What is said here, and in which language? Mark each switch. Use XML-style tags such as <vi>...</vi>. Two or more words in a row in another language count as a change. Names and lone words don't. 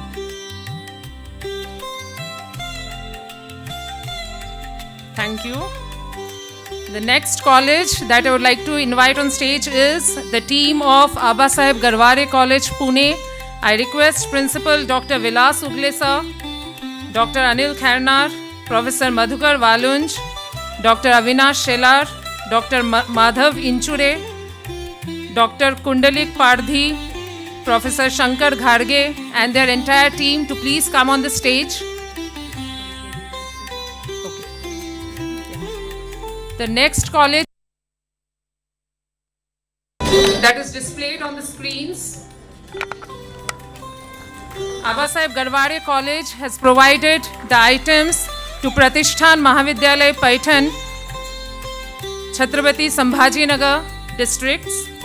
<en>Thank you. The next college that I would like to invite on stage is the team of Abba Saheb Garware College, Pune. I request Principal Dr. Vilas Ugle sir, Dr. Anil Khairnar, Professor Madhukar Valunj, Dr. Avinash Shelar, Dr. Madhav Inchure, Dr. Kundalik Pardhi, Professor Shankar Gharge and their entire team to please come on the stage. The next college that is displayed on the screens, Abba Saheb Garware College has provided the items to Pratishthan Mahavidyalay Paitan, Chhatrapati Sambhajinagar districts.</en>